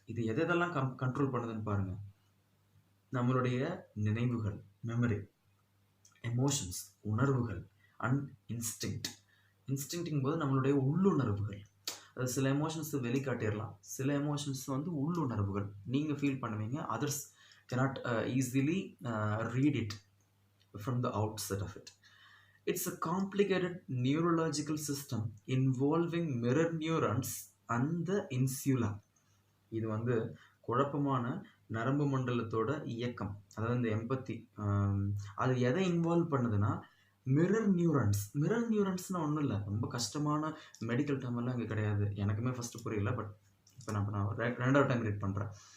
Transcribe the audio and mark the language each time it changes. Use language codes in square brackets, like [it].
[ta] இது எதெல்லாம் கண்ட்ரோல் பண்ணுதுன்னு பாருங்கள். நம்மளுடைய நினைவுகள், மெமரி, எமோஷன்ஸ், உணர்வுகள், அண்ட் இன்ஸ்டிங்க்ட். இன்ஸ்டிங்க்டிங் போது நம்மளுடைய உள்ளுணர்வுகள். அது சில எமோஷன்ஸ் வெளிக்காட்டிடலாம், சில எமோஷன்ஸ் வந்து உள்ளுணர்வுகள் நீங்கள் ஃபீல் பண்ணுவீங்க. [en] Others cannot easily read it from the outset of it. It's a complicated neurological system involving mirror neurons and the insula. [ta] இது வந்து குழப்பமான நரம்பு மண்டலத்தோட இயக்கம். அதாவது இந்த எம்பத்தி அது எதை இன்வால்வ் பண்ணுதுன்னா, மிரர் நியூரன்ஸ். மிரர் நியூரன்ஸ்னால் ஒன்றும் இல்லை, ரொம்ப கஷ்டமான மெடிக்கல் டேர்ம் எல்லாம் இங்கே கிடையாது. எனக்குமே ஃபஸ்ட்டு புரியல, பட் இப்போ நான் ரெண்டாவது டைம் ரீட் பண்ணுறேன்.